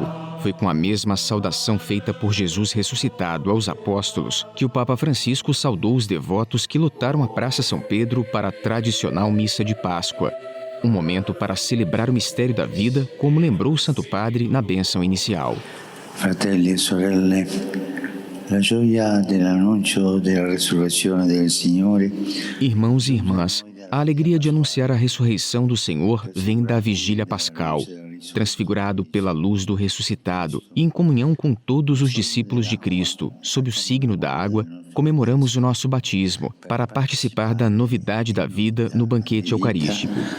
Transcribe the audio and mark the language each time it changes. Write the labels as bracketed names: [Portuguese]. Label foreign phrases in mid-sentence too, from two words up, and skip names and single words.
[Portuguese] Foi com a mesma saudação feita por Jesus ressuscitado aos apóstolos que o Papa Francisco saudou os devotos que lotaram a Praça São Pedro para a tradicional missa de Páscoa. Um momento para celebrar o mistério da vida, como lembrou o Santo Padre na bênção inicial. [Italian] Fratelli e sorelle, la gioia dell'annuncio della resurrezione del Signore. [Portuguese] Irmãos e irmãs, a alegria de anunciar a ressurreição do Senhor vem da vigília pascal. Transfigurado pela luz do ressuscitado e em comunhão com todos os discípulos de Cristo, sob o signo da água, comemoramos o nosso batismo para participar da novidade da vida no banquete eucarístico.